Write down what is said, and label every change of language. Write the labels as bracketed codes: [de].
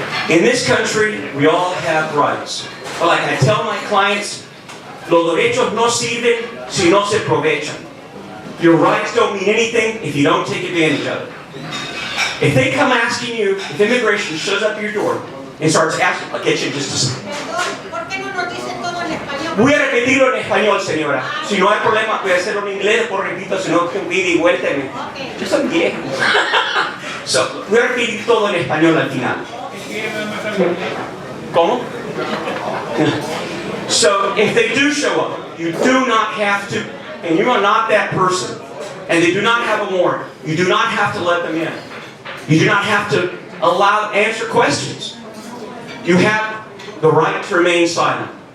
[en] In this country, we all have rights. But like I tell my clients, [es] los derechos no sirven si no se aprovechan. [en] Your rights don't mean anything if you don't take advantage of it. If they come asking you, if immigration shows up at your door and starts asking, I'll get you in just a second. [es] Voy a repetirlo en español, señora. Si no hay problema, voy a hacerlo en inglés, por repito, si no, que un ida y vuelta. Yo soy viejo. So, voy a repetir todo en español al final. ¿Cómo? [en] So, if they do show up, you do not have to, and you are not that person, and they do not have a warrant, you do not have to let them in. You do not have to answer questions. You have the right to remain silent.